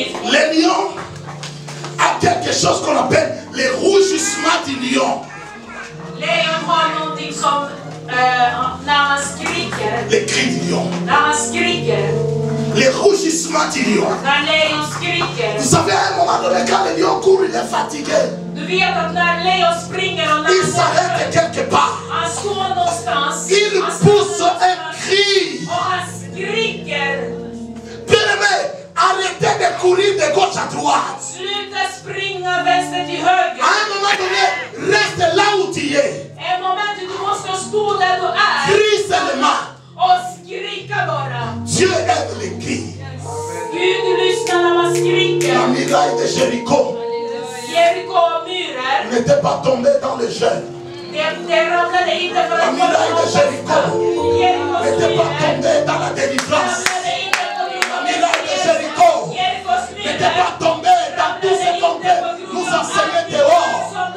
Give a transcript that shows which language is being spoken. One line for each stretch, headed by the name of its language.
French: Les lions ont quelque chose qu'on appelle les rougissements du lion.
Swedish: Lejon har någonting som när man skriker.
French: Les cris du lion.
Swedish: När man skriker.
French: Les rougissements du lion.
Swedish: När lejon skriker.
French: Vous savez, à un moment donné, quand le lion court, il est fatigué.
Swedish: Du vet att när lejon springer och när
French: Il s'arrête quelque part.
Swedish: han står någonstans.
French: Il pousse un cri.
Swedish: Och han skriker.
French: Bien-aimé, arrêtez de courir de gauche à droite.
Swedish: Sluta springa vänster till höger.
French: À un moment donné, reste là où tu es.
Swedish: En moment du måste stå där du är.
French: Crie seulement.
Swedish: Och skrika bara.
French: Dieu aime les cris.
Swedish: Gud lyssnar när man skriker.
French: La muraille de Jéricho
Swedish: Jeriko-murar.
French: n'était pas tombée dans le jeûne.
Swedish: Det ramlade inte för
French: La
Swedish: att
French: muraille de Jéricho n'était pas
Swedish: Jerikos
French: tombée dans la délivrance. La muraille de Jéricho n'était pas tombée dans tout ce qu'on veut nous enseigner dehors.